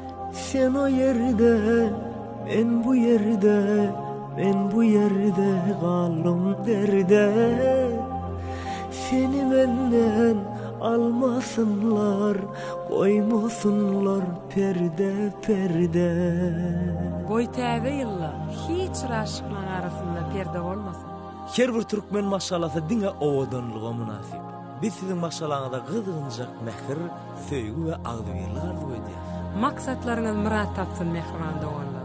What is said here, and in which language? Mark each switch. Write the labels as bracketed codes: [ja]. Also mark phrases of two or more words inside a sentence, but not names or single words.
[tr] Sen o yerde, ben bu yerde, ben bu yerde kalım derde. Seni benden almasınlar, koymasınlar perde perde. [tk] Goý täze ýyllar hiç raşyklaryň arasynda perde bolmasyn. Her bir türkmen maşalası diňe owadanlyga münasip. Biz sizin maşalaňyzda gyzgynjak mähir, söýgü we agdyrlar arzuwedy. Maksatlaryňyz murat tapsyn mehriban doganlar.